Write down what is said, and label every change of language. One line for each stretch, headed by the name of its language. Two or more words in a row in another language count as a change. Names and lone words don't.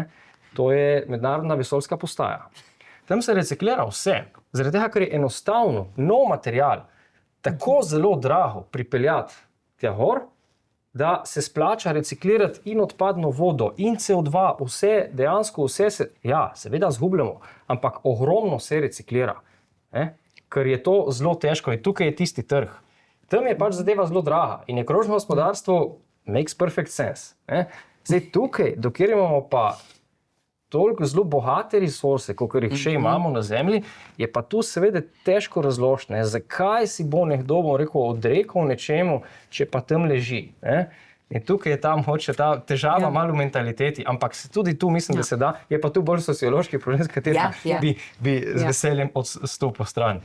Slovenian: To je mednarodna vesoljska postaja. Tam se reciklira vse, zaradi tega, ker je enostavno nov material tako zelo drago pripeljati tja gor, da se splača reciklirati in odpadno vodo, in CO2, vse se, ja, seveda zgubljamo, ampak ogromno se reciklira, ker je to zelo težko in tukaj je tisti trg. Tam je pač zadeva zelo draga in je krožno gospodarstvo
English: makes perfect sense.
Slovenian: Zdaj tukaj, dokjer imamo pa toliko zelo bogate resurse, kot jih še imamo na zemlji, je pa tu seveda težko razložiti, zakaj si bo nekdo, bom rekel, odrekel nečemu, če pa tam leži. In tukaj je ta mogoče ta težava malo v mentaliteti, ampak tudi tu mislim, da se da, je pa tu bolj sociološki problem, s katerim bi z veseljem odstopil stran.